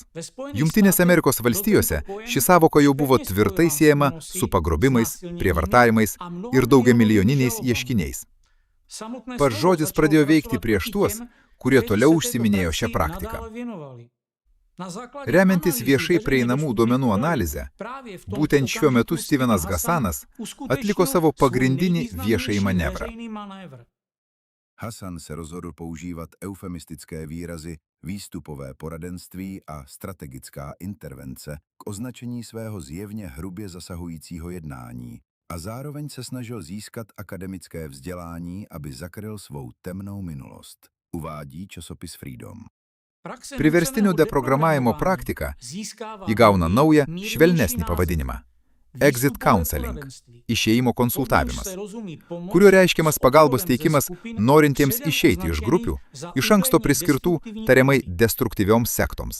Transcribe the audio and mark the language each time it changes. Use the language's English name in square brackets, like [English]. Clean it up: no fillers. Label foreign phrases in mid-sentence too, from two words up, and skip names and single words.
[Lithuanian] Jungtinėse Amerikos valstijose ši sąvoka jau buvo tvirtai siejama su pagrobimais, prievartavimais ir daugiamilijoniniais ieškiniais. Pats žodis pradėjo veikti prieš tuos, kurie toliau užsiminėjo šią praktiką. Remiantis viešai prieinamų duomenų analizę, būtent šiuo metu Stevenas Hassanas atliko savo pagrindinį viešąjį manevrą. [Czech] Hassan se rozhodl používat eufemistické výrazy výstupové poradenství a strategická intervence k označení svého zjevně hrubě zasahujícího jednání a zároveň se snažil získat akademické vzdělání, aby zakryl svou temnou minulost, uvádí časopis Freedom. [Lithuanian] Priverstinio deprogramavimo praktika įgauna naują, švelnesnį pavadinimą – [English] exit counseling, [Lithuanian] išėjimo konsultavimas, kuriuo reiškiamas pagalbos teikimas norintiems išeiti iš grupių, iš anksto priskirtų tariamai destruktyvioms sektoms.